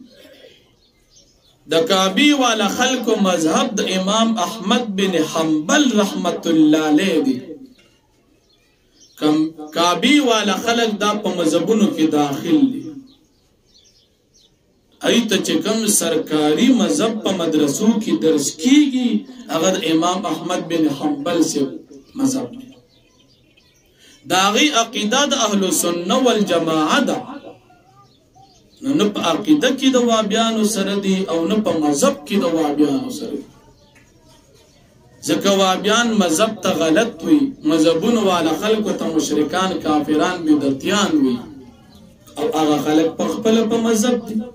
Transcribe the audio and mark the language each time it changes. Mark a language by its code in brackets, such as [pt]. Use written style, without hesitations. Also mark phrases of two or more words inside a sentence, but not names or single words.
[ps] د کعبه والا خلکو مذهب د امام احمد بن حنبل [ar] رحمت الله علیه [ps] دی. کعبه والا خلک دا په مذهبونو کې داخل دي. ایت چې کوم سرکاری مذهب په مدرسو کې درس کیږي هغه د امام احمد بن حنبل سے مذهب دی. دا غي عقیده د اهل سنت والجماعه ده. نو په عقیده کې د وابیانو سره دي او نه په مذهب کې د وابیانو سره دي. ځکه وابیان مذهب ته غلط وي، مذهبونو والا خلکو ته مشرکان کافران بدعتیان وي او هغه خلک په خپل په مذهب دي.